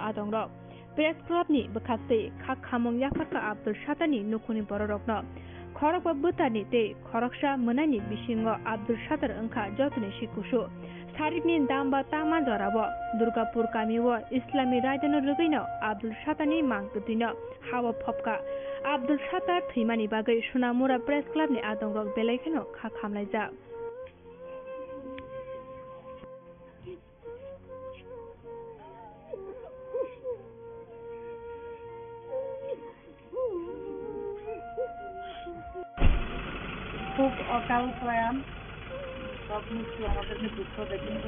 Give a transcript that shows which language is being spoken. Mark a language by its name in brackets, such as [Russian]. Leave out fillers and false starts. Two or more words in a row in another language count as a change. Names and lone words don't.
[Kok Borok] adongrok Press Club ni bekhakte khak khamong yafarka Abdul Satani nukhuni bororokno खरक बुतानि ते खरकसा मोनानि बिसिङाव आब्दुल सातार ओंखा जतनि सिकुसु सारिकनि दामबा तामा जराबो दुर्गापुर कामिव इस्लामी रायदानो रुगैनो आब्दुल सातारनि मांगतिनो हावा फपका आब्दुल सातार थैमानि बागै सुनामुरा प्रेस क्लाबनि आदंरक बेलायखेनो खा खामलायजा [Bangla] খুব অকাল প্রয়াণ সব কিছু আমাদেরকে দুঃখ দেয়, কিন্তু